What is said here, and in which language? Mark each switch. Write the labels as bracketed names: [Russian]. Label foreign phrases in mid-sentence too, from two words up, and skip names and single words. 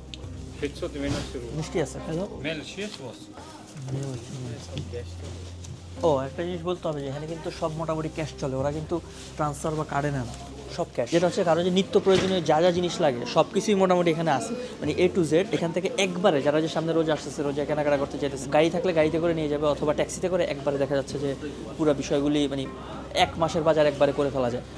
[Russian] $590 рублей. [Bangla] Мешки আছে, হ্যালো? [Russian] Мелочь есть у вас? Мелочь. [Bangla] ও একটা জিনিস বলতে হবে যে এখানে কিন্তু সব মোটামুটি ক্যাশ চলে, ওরা কিন্তু ট্রান্সফার বা কার্ডে নেয় না, সব ক্যাশ। যেটা হচ্ছে কারো যে নিত্য প্রয়োজনীয় যা যা জিনিস লাগে সব কিছুই মোটামুটি এখানে আছে, মানে [English] A to Z। [Bangla] এখান থেকে একবারে যারা যে সামনে রোজ আসতেছে, রোজা কেনাকাটা করতে চাইতেছে, গাড়ি থাকলে গাড়িতে করে নিয়ে যাবে অথবা ট্যাক্সিতে করে একবারে দেখা যাচ্ছে যে পুরো বিষয়গুলি মানে এক মাসের বাজার একবারে করে ফেলা যায়।